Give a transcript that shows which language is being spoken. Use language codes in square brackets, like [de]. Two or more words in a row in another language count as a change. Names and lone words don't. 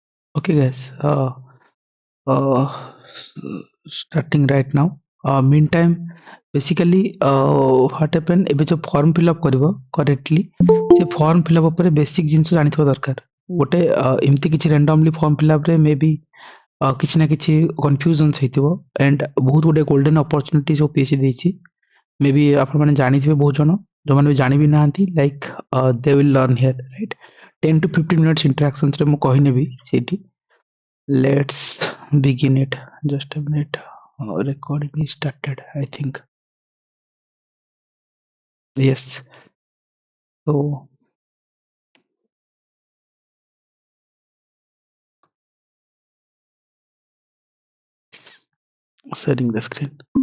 [en] Okay, guys. Uh, Starting right now. Meantime, basically, what happen? [or] ଏବେ ଯୋଉ [en] form fill up [or] କରିବ correctly, ସେ ଫର୍ମ ଫିଲ୍ ଅପ୍ ଉପରେ ବେସିକ୍ ଜିନିଷ ଜାଣିଥିବା ଦରକାର। ଗୋଟେ ଏମିତି କିଛି randomly [en] form fill up [or] ରେ ମେ ବି କିଛି ନା କିଛି କନଫ୍ୟୁଜନ୍ସ ହେଇଥିବ ଆଣ୍ଡ ବହୁତ ଗୋଟେ [en] golden opportunity [or] ସବୁ ପିଏସି ଦେଇଛି। ମେ ବି ଆପଣମାନେ ଜାଣିଥିବେ ବହୁତ ଜଣ, ଯୋଉମାନେ ବି ଜାଣି ବି ନାହାନ୍ତି [en] like they will learn here right. 10 to 15 minutes interactions [or] ରେ ମୁଁ କହିନେବି ସେଇଠି। [en] Let's begin it. Just a minute. Recording is started, I think. Yes. So, sharing the screen.